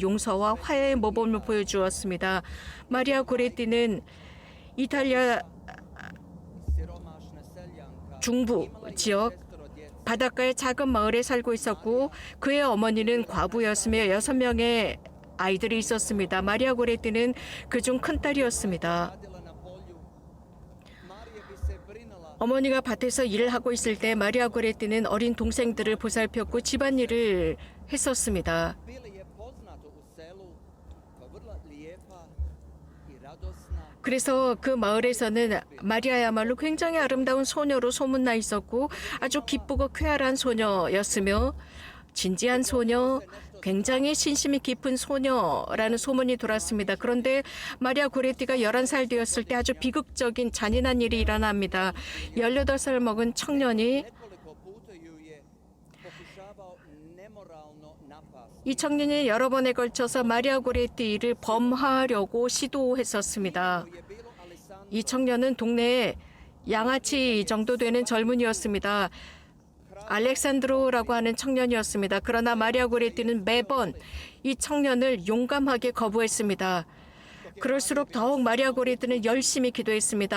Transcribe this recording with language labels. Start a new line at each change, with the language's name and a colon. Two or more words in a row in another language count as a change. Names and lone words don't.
Korean: 용서와 화해의 모범을 보여주었습니다. 마리아 고레티는 이탈리아 중부 지역 바닷가의 작은 마을에 살고 있었고 그의 어머니는 과부였으며 6명의 아이들이 있었습니다. 마리아 고레티는 그중 큰딸이었습니다. 어머니가 밭에서 일을 하고 있을 때 마리아 고레티는 어린 동생들을 보살폈고 집안일을 했었습니다.
Croatian: Bili je poznato u selu kao vrlo lijepa i radosna.
Korean: 그래서 그 마을에서는 마리아야말로 굉장히 아름다운 소녀로 소문나 있었고 아주 기쁘고 쾌활한 소녀였으며 진지한 소녀, 굉장히 신심이 깊은 소녀라는 소문이 돌았습니다. 그런데 마리아 고레티가 11살 되었을 때 아주 비극적인 잔인한 일이 일어납니다. 18살 먹은 청년이
Croatian: Nekoliko puta ju je pokušavao nemoralno napasti.
Korean: 이 청년이 여러 번에 걸쳐서 마리아 고레티를 범하려고 시도했었습니다.
Croatian: Je bilo Alessandro
Korean: 이 청년은 동네에 양아치 정도 되는 젊은이였습니다. 알렉산드로라고 하는 청년이었습니다. 그러나 마리아 고레티는 매번 이 청년을 용감하게 거부했습니다. 그럴수록 더욱 마리아 고레티는 열심히 기도했습니다.